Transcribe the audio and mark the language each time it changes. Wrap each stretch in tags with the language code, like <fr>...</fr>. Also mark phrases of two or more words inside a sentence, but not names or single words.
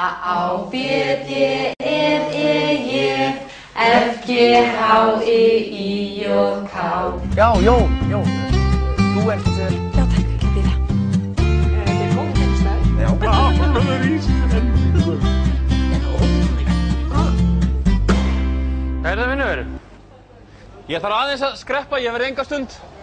<is>A, B, D, E, J, F, G, H, I, J, K. Já, Jón, þú ert... Já, takk, ég býða. Þetta er góð kennstæð. Já, alveg Íslendingur. Hvað er það, vinnur? Ég þarf aðeins að skreppa, ég verð enga stund.</is>